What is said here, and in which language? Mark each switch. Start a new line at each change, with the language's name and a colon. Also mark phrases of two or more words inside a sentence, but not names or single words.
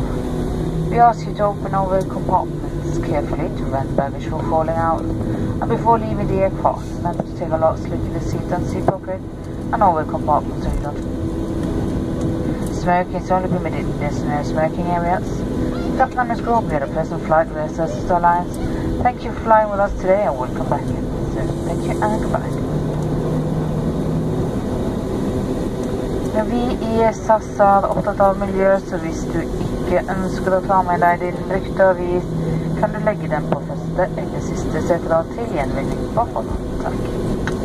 English: We ask you to open all the compartments carefully to prevent baggage from falling out, and before leaving the aircraft, remember to take a last look at the seat and seat pocket, and all the compartments so you don't. Smoking is only permitted in designated smoking areas. Captain and Miss Grove, we had a pleasant flight with SS Alliance. Thank you for flying with us today and we'll come back soon. Thank you and goodbye.
Norwegian: Vi i SAS er opptatt av miljø, så hvis du ikke ønsker å ta med deg din brukte avis, kan du legge den på første eller siste seterad til gjenvinning på hånd. Takk.